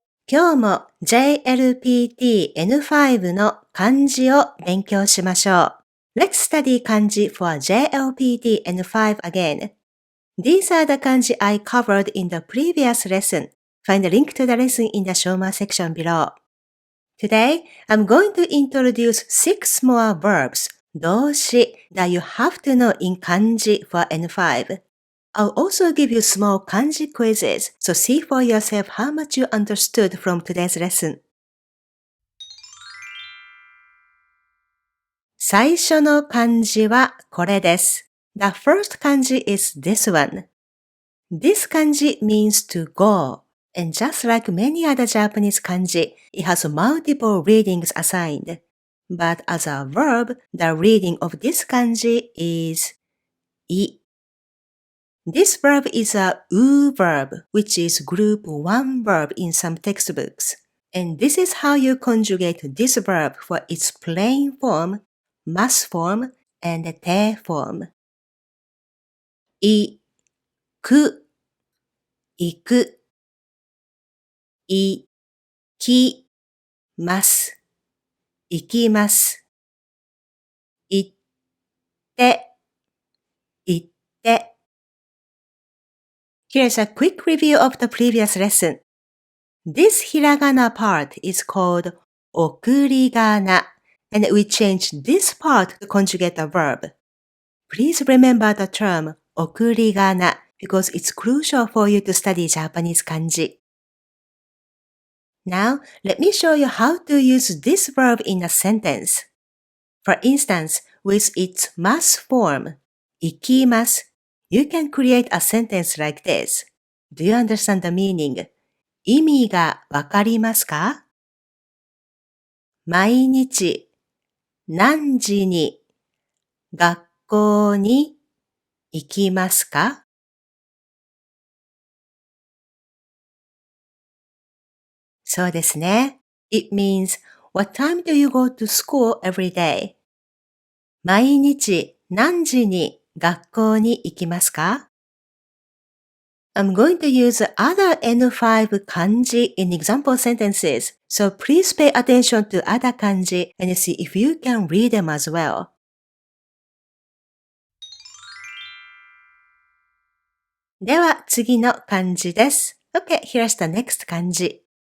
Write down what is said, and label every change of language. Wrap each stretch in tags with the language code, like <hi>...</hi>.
<ja>今日も JLPT N5 の漢字を勉強しましょう。</ja> <en>Let's study kanji for JLPT N5 again. These are the kanji I covered in the previous lesson. Find the link to the lesson in the Shoma section below. Today, I'm going to introduce 6 more verbs, 動詞 that you have to know in kanji for N5. I'll also give you small kanji quizzes, so see for yourself how much you understood from today's lesson.</en> <ja>最初の漢字はこれです。</ja> <en>The first kanji is this one. This kanji means to go, and just like many other Japanese kanji, it has multiple readings assigned. But as a verb, the reading of this kanji is い。 This verb is a う verb, which is group 1 verb in some textbooks. And this is how you conjugate this verb for its plain form, mass form, and 定 form.</en> <ja>行く、行く、行きます、行きます。行って、行って。</ja> <en>Here's a quick review of the previous lesson. This hiragana part is called 送り仮名, and we change this part to conjugate a verb. Please remember the term 送り仮名 because it's crucial for you to study Japanese kanji. Now, let me show you how to use this verb in a sentence. For instance, with its mass form, 行きます, you can create a sentence like this. Do you understand the meaning?</en> <ja>意味がわかりますか？毎日何時に学校に行きますか？そうですね。</ja> <en>It means, what time do you go to school every day?</en> <ja>毎日何時に学校に行きますか？</ja> <en>I'm going to use other N5 kanji in example sentences, so please pay attention to other kanji and see if you can read them as well.</en> <ja>では次の漢字です。</ja> <en>Okay, here's the next kanji.</en>